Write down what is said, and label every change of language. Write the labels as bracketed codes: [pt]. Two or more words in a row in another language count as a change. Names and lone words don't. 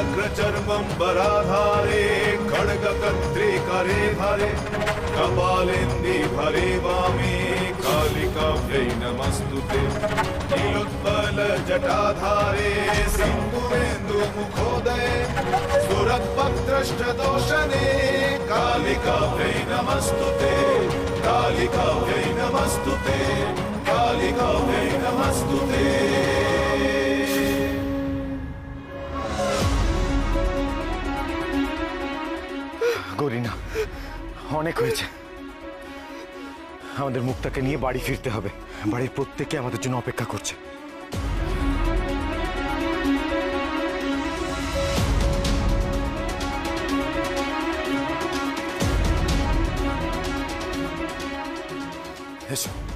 [sa] चर्मंबराधारे खड्गकर्त्रे करे धरे कपालेन्दे भरे वामे कालिकाभ्यै नमस्तुते नीलोत्पल जटाधारे सिन्दूरेन्दुमुखोदये सुरद्भक्त्रष्टदोषणे कालिकाभ्यै नमस्तुते कालिकाभ्यै नमस्तुते कालिकाभ्यै नमस्तुते। [bn] গরিনা, অনেক হয়েছে। আমাদের মুক্তাকে নিয়ে বাড়ি ফিরতে হবে। বাড়ির প্রত্যেকে আমাদের জন্য অপেক্ষা করছে। এসো।